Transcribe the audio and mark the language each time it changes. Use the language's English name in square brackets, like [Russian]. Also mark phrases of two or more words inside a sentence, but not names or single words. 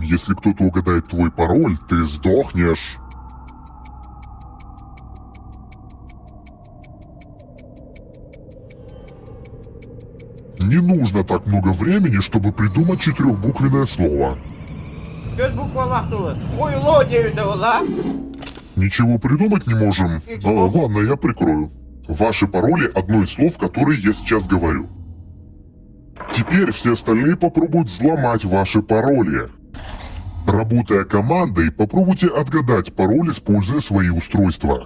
[Russian] Если кто-то угадает твой пароль, ты сдохнешь. Не нужно так много времени, чтобы придумать четырехбуквенное слово. 5 букв лахтулы. Ой, ло 9 ла. Ничего придумать не можем? Ладно, я прикрою. Ваши пароли — одно из слов, которые я сейчас говорю. Теперь все остальные попробуют взломать ваши пароли. Работая командой, попробуйте отгадать пароль, используя свои устройства.